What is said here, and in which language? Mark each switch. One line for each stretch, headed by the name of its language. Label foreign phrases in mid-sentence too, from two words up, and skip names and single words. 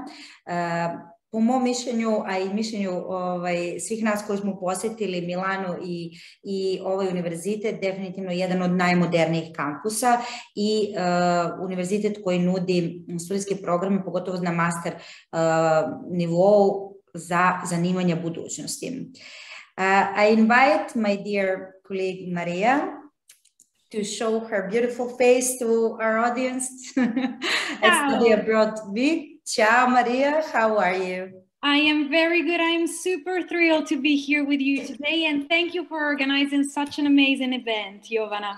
Bosnian: Po mom mišljenju, a i mišljenju svih nas koji smo posjetili Milano i ovaj univerzitet, definitivno jedan od najmodernijih kampusa i univerzitet koji nudi studijske programe, pogotovo na master nivou za zanimanja budućnosti.
English: I invite my dear colleague Maria to show her beautiful face to our audience at Study Abroad Week. Ciao, Maria. How are you? I am very good. I am super thrilled to be here with you today, and thank you for organizing such an amazing event, Jovana.